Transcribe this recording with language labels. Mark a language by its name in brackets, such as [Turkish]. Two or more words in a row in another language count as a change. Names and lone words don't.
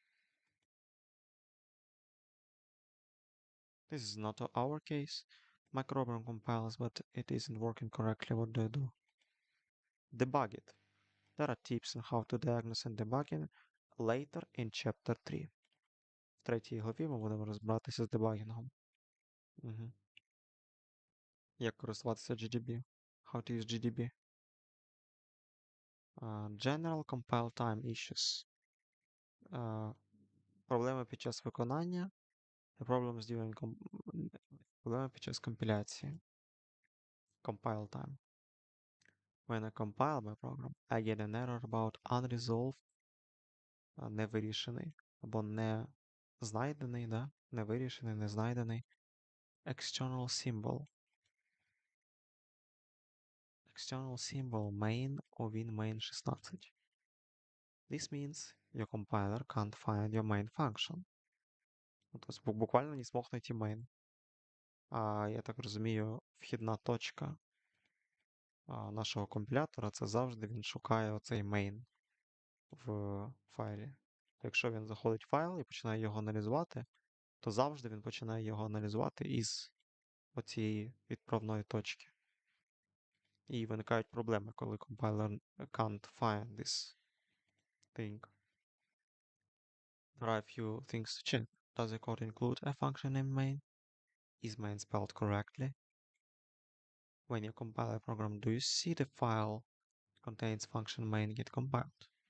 [English] This is not our case. My program compiles but it isn't working correctly. What do I do? Debug it. There are tips on how to diagnose and debugging later in chapter 3. [Ukrainian] В третій главі ми будемо розбиратися з дебагінгом. Угу. Як користуватися GDB. [English] How to use GDB. General compile time issues. [Ukrainian] Проблеми під час виконання. [English] Problems during [Ukrainian] проблеми під час компіляції. [English] Compile time. When I compile my program, I get an error about unresolved, [Ukrainian] невирішений, або не знайдений, да? Невирішений, не знайдений. [English] External symbol. External symbol main or win main 16. This means your compiler can't find your main function. [Ukrainian] Тобто буквально не смог знайти main. А я так розумію, вхідна точка нашого компілятора це завжди він шукає оцей main в файлі. Якщо він заходить в файл і починає його аналізувати, то завжди він починає його аналізувати із оцієї відправної точки. І виникають проблеми, коли компайлер [English] can't find this thing. There are a few things to check. Does the code include a function named main? Is main spelled correctly? When you compile a program, do you see the file contains function main get compiled?